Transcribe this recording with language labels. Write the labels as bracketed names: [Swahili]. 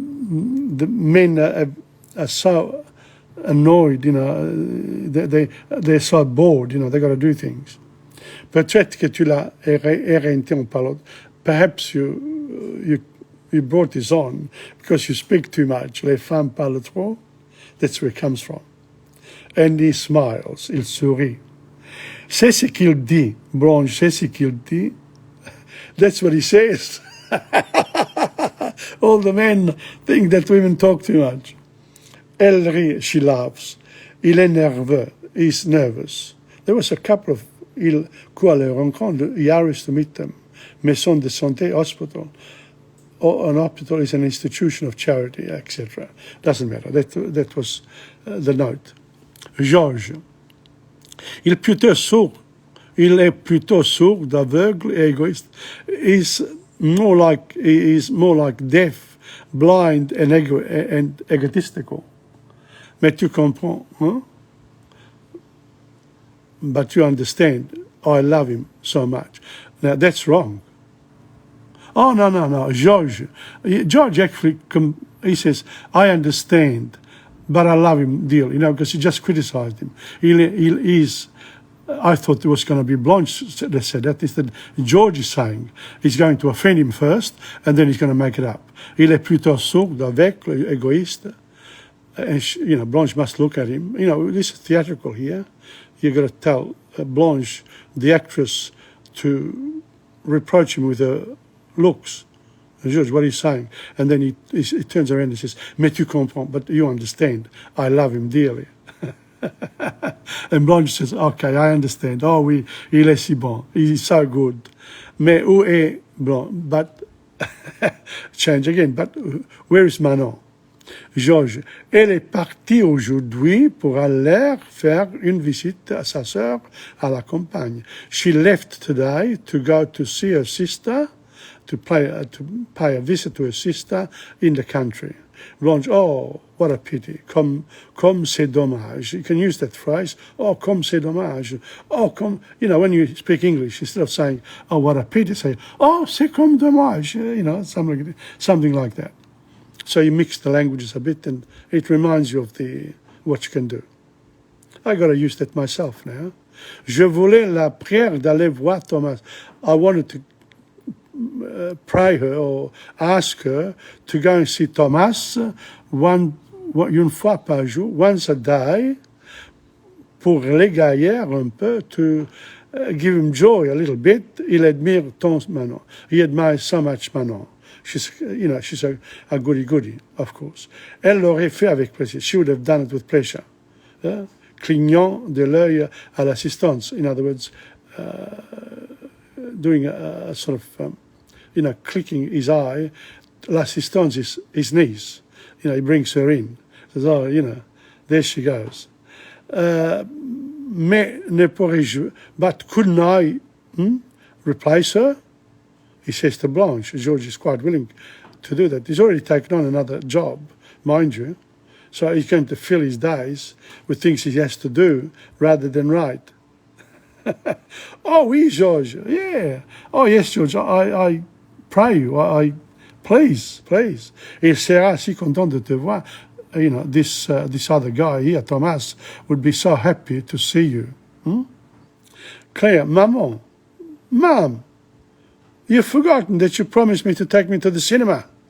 [English] the men are so annoyed, you know, they're so bored, you know, they've got to do things. [French] Peut-être que tu l'as éreinté en parlant. [English] Perhaps you brought this on because you speak too much. [French] Les femmes parlent trop. [English] That's where it comes from. And he smiles, [French] il sourit. C'est ce qu'il dit, Blanche, c'est ce qu'il dit. [English] That's what he says. All the men think that women talk too much. [French] Elle rit, [English] she laughs. [French] Il est nerveux, [English] he's nervous. There was a couple of [French] ils courent à leur rencontre. [English] He hurries to meet them. [French] Maison de santé, hospital. [English] Or an hospital is an institution of charity, etc. Doesn't matter. That was the note. Georges. [French] Il est plutôt sourd. Il est plutôt sourd, aveugle, égoïste. [English] He is more like deaf, blind, and egotistical. [French] Mais tu comprends, hein? [English] But you understand, I love him so much. Now, that's wrong. Oh, no. George actually, he says, I understand, but I love him dearly, you know, because he just criticized him. He is, I thought it was going to be Blanche that said that. Instead, George is saying he's going to offend him first, and then he's going to make it up. [French] Il est plutôt sourd, aveugle, égoïste. [English] And you know, Blanche must look at him. You know, this is theatrical here. You've got to tell Blanche, the actress, to reproach him with her looks. George, what are you saying? And then he turns around and says, [French] mais tu comprends, [English] but you understand, I love him dearly. And Blanche says, okay, I understand. [French] Oh, oui, il est si bon. [English] He's so good. [French] Mais où est Blanche? [English] But, change again, but where is Manon? [French] Georges, elle est partie aujourd'hui pour aller faire une visite à sa sœur à la campagne. [English] She left today to go to see her sister, to pay a visit to her sister in the country. Blanche, oh, what a pity. [French] Comme c'est dommage. [English] You can use that phrase. [French] Oh, comme c'est dommage. [English] Oh, comme, you know, when you speak English, instead of saying, oh, what a pity, say, [French] oh, c'est comme dommage. [English] You know, something like that. So you mix the languages a bit, and it reminds you of what you can do. I got to use that myself now. [French] Je voulais la prière d'aller voir Thomas. [English] I wanted to pray her or ask her to go and see Thomas [French] une fois par jour, [English] once a day, [French] pour l'égayer un peu, [English] to give him joy a little bit. [French] Il admire tant Manon. [English] He admires so much Manon. She's a goody-goody, of course. [French] Elle l'aurait fait avec plaisir. [English] She would have done it with pleasure. [French] Clignant de l'œil à l'assistance. [English] In other words, doing a sort of, clicking his eye. L'assistance is his niece. You know, he brings her in. Says, oh, you know, there she goes. [French] Mais ne pourrais-je, [English] but couldn't I replace her? He says to Blanche. George is quite willing to do that. He's already taken on another job, mind you. So he's going to fill his days with things he has to do rather than write. [French] Oh, oui, [English] George. Yeah. Oh, yes, George. I pray you. Please. [French] Il sera si content de te voir. [English] You know, this other guy here, Thomas, would be so happy to see you. Claire, Maman. Mom. You've forgotten that you promised me to take me to the cinema.